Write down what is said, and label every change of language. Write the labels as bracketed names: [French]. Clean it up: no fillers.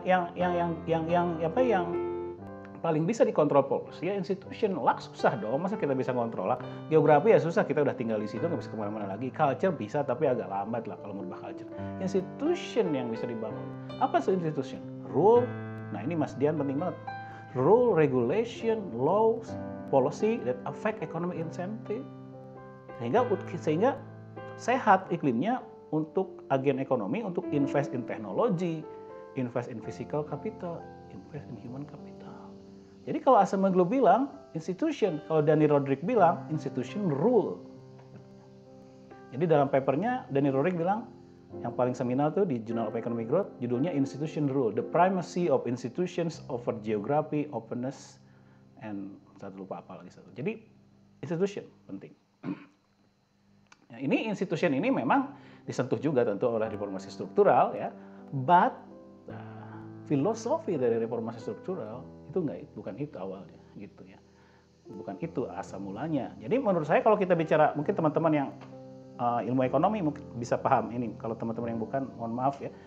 [Indonesian] Yang paling bisa dikontrol policy ya institution. Luck susah dong, masa kita bisa kontrol luck. Geografi ya susah, kita udah tinggal di situ nggak bisa kemana-mana lagi. Culture bisa tapi agak lambat lah kalau merubah culture. Institution yang bisa dibangun. Apa sih institution? Rule. Nah, ini Mas Dian penting banget. [English] Rule, regulation, laws, policy that affect economic incentive. [Indonesian] Sehingga sehat iklimnya untuk agen ekonomi, untuk [English] invest in teknologi, invest in physical capital, invest in human capital. [Indonesian] Jadi kalau Acemoglu bilang institution, kalau Dani Rodrik bilang institution rule. Jadi dalam papernya Dani Rodrik bilang yang paling seminal tuh di Journal of Economic Growth, judulnya Institution Rule, [English] the primacy of institutions over geography, openness, [Indonesian] and satu lupa apa lagi satu. Jadi institution penting. Ya, ini institution ini memang disentuh juga tentu oleh reformasi struktural ya, but filosofi dari reformasi struktural itu bukan itu awalnya gitu ya, bukan itu asal mulanya. Jadi menurut saya kalau kita bicara, mungkin teman-teman yang ilmu ekonomi mungkin bisa paham ini, kalau teman-teman yang bukan mohon maaf ya.